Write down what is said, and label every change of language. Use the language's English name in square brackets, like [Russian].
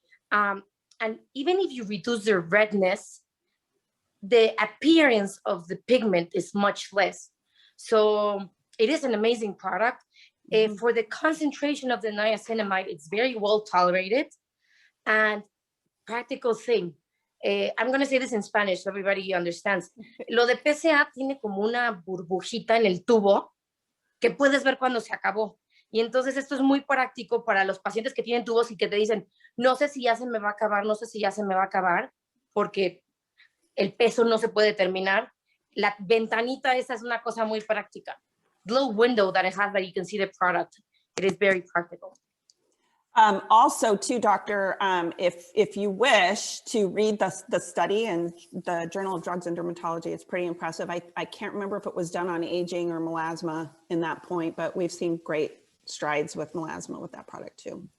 [English] And even if you reduce the redness, the appearance of the pigment is much less. So it is an amazing product. For the concentration of the niacinamide, it's very well tolerated. And practical thing, I'm going to say this in Spanish so everybody understands. [Spanish] Lo de PCA tiene como una burbujita en el tubo que puedes ver cuando se acabó. Y entonces esto es muy práctico para los pacientes que tienen tubos y que te dicen, no sé si ya se me va a acabar, no sé si ya se me va a acabar, porque el peso no se puede terminar. La ventanita esa es una cosa muy práctica. [English] The little window that it has that you can see the product, it is very practical. Also, too, Doctor, if you wish to read the study in the Journal of Drugs and Dermatology, it's pretty impressive. I can't remember if it was done on aging or melasma in that point, but we've seen great strides with melasma with that product too.